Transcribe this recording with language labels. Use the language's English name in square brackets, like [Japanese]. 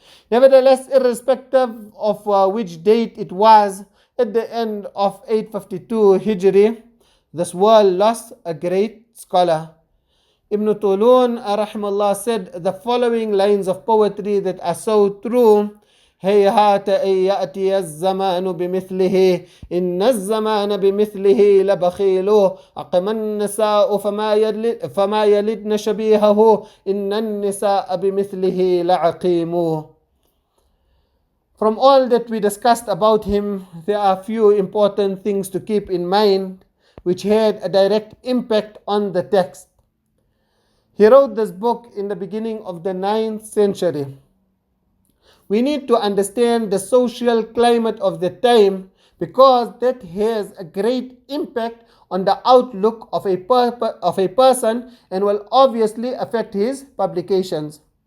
[English] Nevertheless, irrespective of which date it was, at the end of 852 Hijri, this world lost a great scholar. Ibn Tulun Raḥimahullah said the following lines of poetry that are so true. [Arabic] هيهات أن يأتي الزمان بمثله إن الزمان بمثله لبخيل أقم النساء فما يلدن شبيهه إن النساء بمثله لعقيم. [English] From all that we discussed about him, there are few important things to keep in mind which had a direct impact on the text. He wrote this book in the beginning of the 9th century. We need to understand the social climate of the time because that has a great impact on the outlook of a person and will obviously affect his publications.